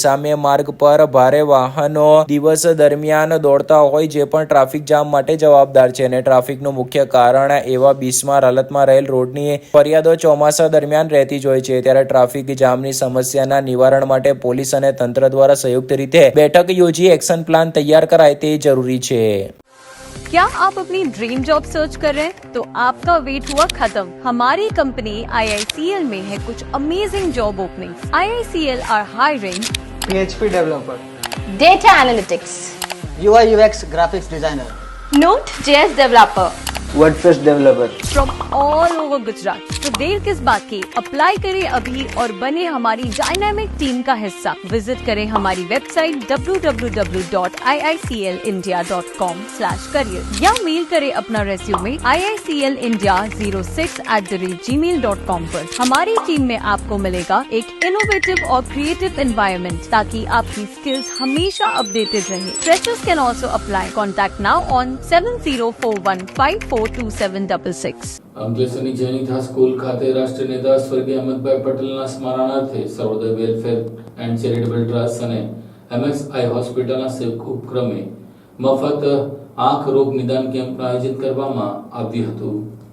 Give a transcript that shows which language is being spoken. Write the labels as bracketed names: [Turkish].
[Gujarati] સામે માર્ગ પર ભારે વાહનો દિવસ દરમિયાન દોડતા હોય જે પણ ટ્રાફિક જામ માટે જવાબદાર છે અને ટ્રાફિકનું મુખ્ય કારણ એવા બિસ્માર હાલતમાં રહેલ રોડની ફરિયાદો ચોમાસા દરમિયાન રહેતી જ હોય છે. ત્યારે ટ્રાફિક જામની સમસ્યાના નિવારણ માટે પોલીસ અને તંત્ર દ્વારા સંયુક્ત રીતે બેઠક યોજી એક્શન પ્લાન [Hindi] तैयार कराए [Gujarati] તે જરૂરી છે. [Hindi] क्या आप अपनी ड्रीम जॉब सर्च कर रहे हैं? तो आपका वेट हुआ खत्म. हमारी कंपनी IICL में है कुछ amazing job openings. [English] IICL are hiring PHP developer, data analytics, UI UX graphics designer, Node.js developer WordPress developer. from all over Gujarat. [Hindi] तो देर किस बात की, अप्लाई करें अभी और बने हमारी डायनामिक टीम का हिस्सा. विजिट करें हमारी वेबसाइट www.iiclindia.com/career या मेल करें अपना रेज्यूमे iiclindia06@gmail.com पर. हमारी टीम में आपको मिलेगा एक इनोवेटिव और क्रिएटिव एनवायरनमेंट ताकि आपकी स्किल्स हमेशा अपडेटेड रहे. [English] Freshers can also apply. Contact now on 7041542766. [Gujarati] અંકલેશ્વરની જૈનિથા school ખાતે રાષ્ટ્રીય નેતા સ્વર્ગીય અહમદભાઈ પટેલના સ્મરણાર્થે સર્વોદય વેલફેર એન્ડ ચેરિટેબલ ટ્રસ્ટ અને MXI હોસ્પિટલના સંયુક્ત ઉપક્રમે મફત આંખ રોગ નિદાન કેમ્પનું આયોજન કરવામાં આવ્યું હતું.